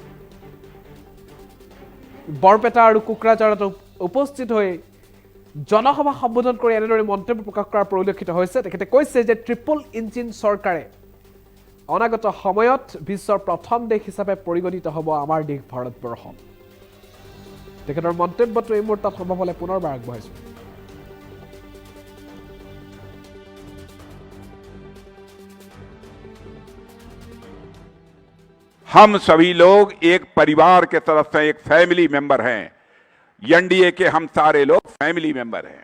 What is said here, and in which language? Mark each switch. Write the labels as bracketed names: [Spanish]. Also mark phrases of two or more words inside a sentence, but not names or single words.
[Assamese] বৰপেটা আৰু কোকৰাঝাৰত উপস্থিত হৈ জনসভা সম্বোধন কৰি এনেদৰে মন্তব্য প্ৰকাশ কৰাৰ পৰিলক্ষিত হৈছে। তেখেতে কৈছে যে [English] triple engine [Assamese] চৰকাৰে অনাগত সময়ত বিশ্বৰ প্ৰথম দেশ হিচাপে পৰিগণিত হ'ব আমাৰ দেশ ভাৰতবৰ্ষ। তেখেতৰ মন্তব্যটো এই মুহূৰ্তত সম্ভৱ হ'লে পুনৰবাৰ আগবঢ়াইছোঁ। [Hindi] हम सभी लोग एक परिवार के तरफ से एक [English] family member [Hindi] हैं। एनडीए के हम सारे लोग [English] family member [Hindi] हैं।